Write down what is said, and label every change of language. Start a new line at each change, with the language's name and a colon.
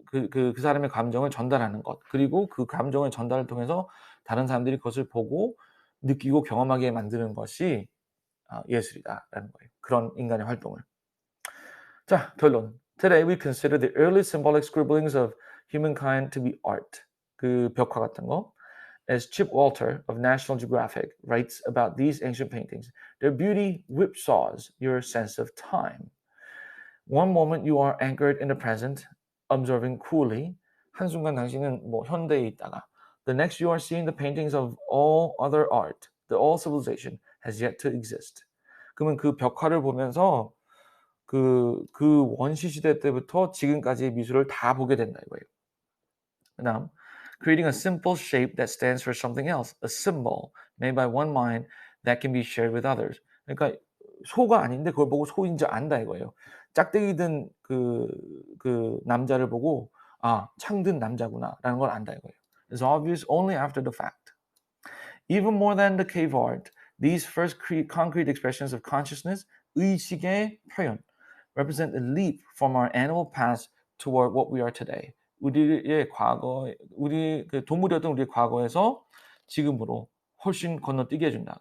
Korean: 그 사람의 감정을 전달하는 것. 그리고 그 감정의 전달을 통해서 다른 사람들이 그것을 보고 느끼고 경험하게 만드는 것이 예술이다라는 거예요. 그런 인간의 활동을. 자, 결론.
English: Today we consider the early symbolic scribblings of humankind to be art.
Korean: 그 벽화 같은 거.
English: As Chip Walter of National Geographic writes about these ancient paintings, their beauty whipsaws your sense of time. One moment you are anchored in the present, observing coolly.
Korean: 한순간 당신은 현대에 있다가
English: the next you are seeing the paintings of all other art, the all civilization has yet to exist.
Korean: 그러면 그 벽화를 보면서 그 원시 시대 때부터 지금까지의 미술을 다 보게 된다 이거예요.
English: 그다음 creating a simple shape that stands for something else, a symbol made by one mind that can be shared with others.
Korean: 그러니까 소가 아닌데 그걸 보고 소인 줄 안다 이거예요. 짝대기 든 그 남자를 보고 창 든 남자구나라는 걸 안다 이거예요.
English: It's obvious only after the fact. Even more than the cave art, these first concrete expressions of consciousness,
Korean: 의식의 표현,
English: represent a leap from our animal past toward what we are today.
Korean: 우리의 과거, 우리 동물이었던 우리의 과거에서 지금으로 훨씬 건너뛰게 해준다.